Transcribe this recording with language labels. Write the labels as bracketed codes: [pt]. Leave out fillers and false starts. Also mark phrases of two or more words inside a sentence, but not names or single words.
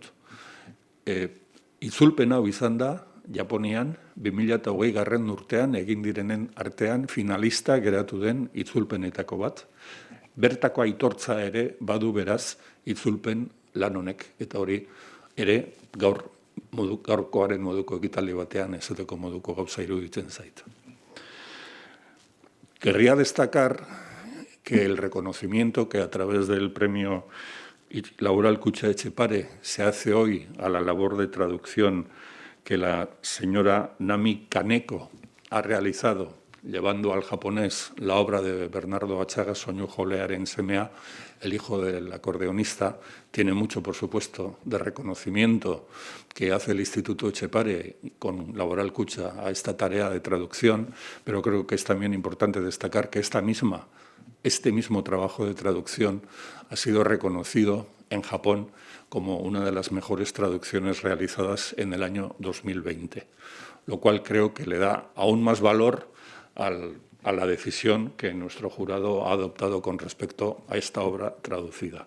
[eu] Itzulpen hau izan da, Japonian, 2020 urtean egin direnen artean finalista geratu den itzulpenetako bat. Bertako aitortza ere badu beraz itzulpen lan honek, eta hori ere gaurkoaren moduko ekitaldi batean ezateko moduko gauza iruditzen zait. [es] Querría destacar que el reconocimiento que a través del premio Laboral Kutxa Etxepare se hace hoy a la labor de traducción que la señora Nami Kaneko ha realizado llevando al japonés la obra de Bernardo Atxaga, soinujolearen semea, el hijo del acordeonista, tiene mucho, por supuesto, de reconocimiento que hace el Instituto Etxepare con Laboral Kutxa a esta tarea de traducción, pero creo que es también importante destacar que este mismo trabajo de traducción ha sido reconocido en Japón como una de las mejores traducciones realizadas en el año 2020, lo cual creo que le da aún más valor a la decisión que nuestro jurado ha adoptado con respecto a esta obra traducida.